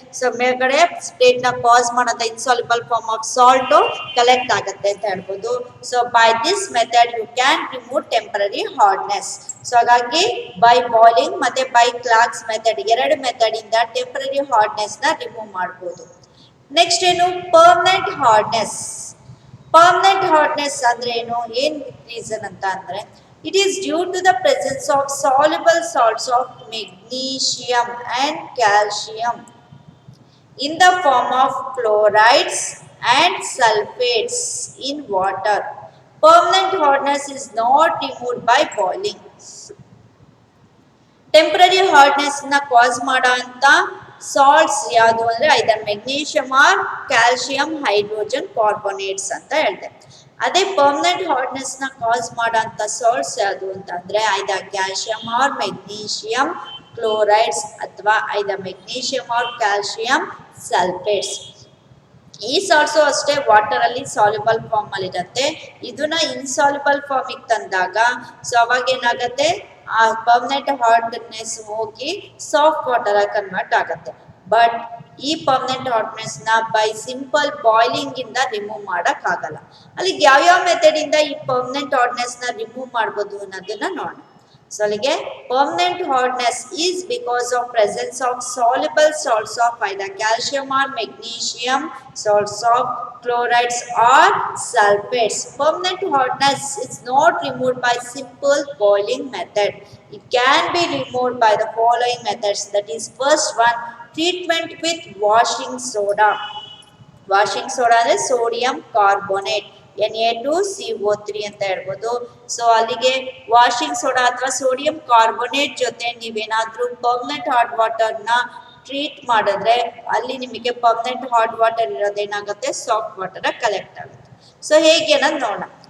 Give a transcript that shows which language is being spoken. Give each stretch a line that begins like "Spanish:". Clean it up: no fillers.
Kannada: So ಮೇಲ್ಗಡೆ state ನ ಕಾಸ್ ಮಾಡೋಂಥ insoluble form of salt collect ಆಗುತ್ತೆ ಅಂತ ಹೇಳ್ಬೋದು.
English: So by this method you can remove temporary hardness.
Kannada: So ಹಾಗಾಗಿ ಬೈ ಬಾಯ್ಲಿಂಗ್ ಮತ್ತೆ ಬೈ ಕ್ಲಾರ್ಕ್ಸ್ ಮೆಥಡ್ ಎರಡು ಮೆಥಡ್ ಇಂದ ಟೆಂಪರರಿ ಹಾರ್ಡ್ನೆಸ್ ನ ರಿಮೂವ್ ಮಾಡಬಹುದು.
English: Next ಏನು permanent hardness.
Kannada: ಪರ್ಮನೆಂಟ್ ಹಾರ್ಡ್ನೆಸ್ ಅಂದ್ರೆ ಏನು, ಏನ್ ರೀಸನ್ ಅಂತ ಅಂದ್ರೆ
English: it is due to the presence of soluble salts of magnesium and calcium in the form of chlorides and sulfates in water. Permanent hardness is not removed by boiling.
Kannada: Temporary hardness na cause ಮಾಡಂತ salts ಯಾವುದು ಅಂದ್ರೆ ಐದರ್ magnesium R calcium hydrogen ಕಾರ್ಬೊನೇಟ್ಸ್ ಅಂತ ಹೇಳ್ದೆ. ಅದೇ permanent hardness ನ ಕಾಸ್ ಮಾಡೋಂಥ salts ಯಾವುದು ಅಂತಂದ್ರೆ ಐದರ್ ಕ್ಯಾಲ್ಸಿಯಂ ಆರ್ ಮೆಗ್ನೀಷಿಯಂ ಕ್ಲೋರೈಡ್ಸ್ ಅಥವಾ ಐದರ್ ಮೆಗ್ನೀಷಿಯಂ ಆರ್ ಕ್ಯಾಲ್ಸಿಯಂ ಸಲ್ಫೇಟ್ಸ್. ಈ ಸಾಲ್ಟ್ಸು ಅಷ್ಟೇ ವಾಟರ್ ಅಲ್ಲಿ ಸಾಲ್ಯುಬಲ್ ಫಾರ್ಮ್ ಅಲ್ಲಿ ಇರುತ್ತೆ. ಇದನ್ನ ಇನ್ಸಾಲ್ಯುಬಲ್ ಫಾರ್ಮಿಗೆ ತಂದಾಗ ಸೊ ಅವಾಗ ಏನಾಗುತ್ತೆ ಆ ಪರ್ಮನೆಂಟ್ ಹಾರ್ಡ್ನೆಸ್ ಹೋಗಿ ಸಾಫ್ಟ್ ವಾಟರ್ ಆಗಿ ಕನ್ವರ್ಟ್ ಆಗುತ್ತೆ. ಬಟ್ ಈ ಪರ್ಮನೆಂಟ್ ಹಾರ್ಡ್ನೆಸ್ ನ ಬೈ ಸಿಂಪಲ್ ಬಾಯ್ಲಿಂಗ್ ಇಂದ ರಿಮೂವ್ ಮಾಡಕ್ ಆಗಲ್ಲ. ಅಲ್ಲಿಗೆ ಯಾವ್ಯಾವ ಮೆಥಡ್ ಇಂದ ಈ ಪರ್ಮನೆಂಟ್ ಹಾರ್ಡ್ನೆಸ್ ನ ರಿಮೂವ್ ಮಾಡಬಹುದು ಅನ್ನೋದನ್ನ ನೋಡೋಣ.
English: So ಅಲ್ಲಿಗೆ permanent hardness is because of presence of soluble salts of either calcium or magnesium, salts of chlorides or sulfates. Permanent hardness is not removed by simple boiling method. It can be removed by the following methods. That is, first one, treatment with washing soda.
Kannada: Washing soda ಅಂದ್ರೆ sodium carbonate Na2CO3 ಅಂತ ಹೇಳ್ಬೋದು. So ಅಲ್ಲಿಗೆ washing soda ಅಥವಾ sodium carbonate ಜೊತೆ ನೀವೇನಾದ್ರೂ permanent hard water ನ treat ಮಾಡಿದ್ರೆ ಅಲ್ಲಿ ನಿಮಗೆ permanent hot water ಇರೋದೇನಾಗುತ್ತೆ soft water collect ಆಗುತ್ತೆ. ಸೊ ಹೇಗೆ ಅನ್ನೋದು ನೋಡೋಣ.